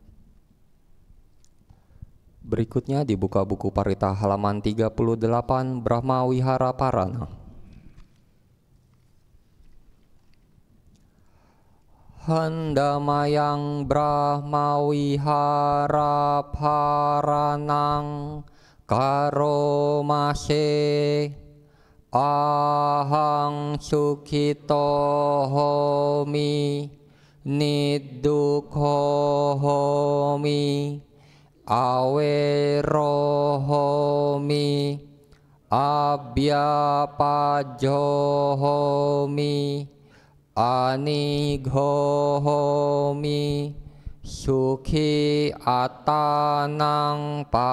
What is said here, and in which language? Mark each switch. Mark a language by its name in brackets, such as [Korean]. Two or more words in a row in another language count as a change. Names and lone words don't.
[Indonesian] Berikutnya dibuka buku Parita halaman 38 Brahma Wihara Parana. [Pali] Handamayang Brahma Wihara Paranang karomase ahang sukhito homi niddukho homi awero homi abhyapajo homi anigho homi sukhi atanang